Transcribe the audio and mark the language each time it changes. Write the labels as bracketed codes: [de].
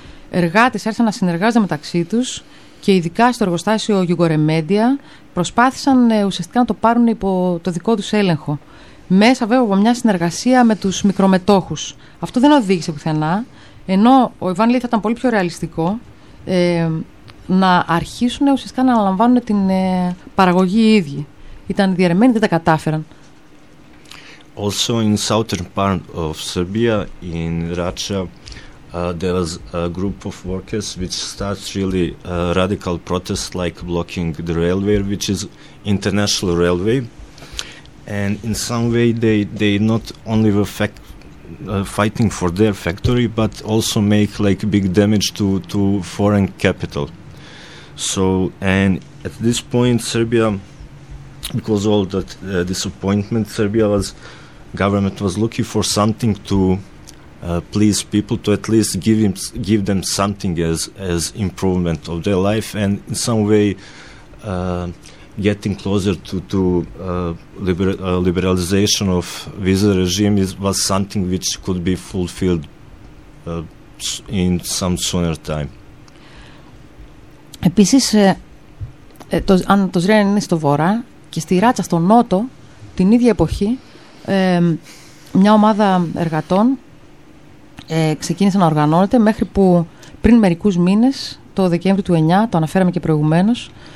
[el] Εργάτες άρχισαν να συνεργάζονται μεταξύ τους και ειδικά στο εργοστάσιο Jugo Remedia προσπάθησαν ουσιαστικά να το πάρουν υπό το δικό τους έλεγχο. Μέσα βέβαια από μια συνεργασία με τους μικρομετόχους. Αυτό δεν οδήγησε πουθενά, ενώ ο Ιβάν λέει θα ήταν πολύ πιο ρεαλιστικό να αρχίσουν ουσιαστικά να αναλαμβάνουν την παραγωγή οι ίδιοι. Ήταν διαιρεμένοι, δεν τα κατάφεραν. [en] Also in southern part of Serbia, in Racha, there was a group of workers which starts really radical protests like blocking the railway, which is international railway. And in some way they not only were fighting for their factory, but also make like big damage to foreign capital. So, and at this point Serbia, because all that disappointment, Serbia was, government was looking for something to please people, to at least give them something as improvement of their life, and in some way getting closer to liberalization of visa regime was something which could be fulfilled in some sooner time. [el] Επίσης, αν το Ζρένιαν είναι στο βορρά και στη Ράτσα στο νότο, την ίδια εποχή, μια ομάδα εργατών ξεκίνησε να οργανώνεται μέχρι που πριν μερικούς μήνες, το Δεκέμβριο του 9, το αναφέραμε και προηγουμένως,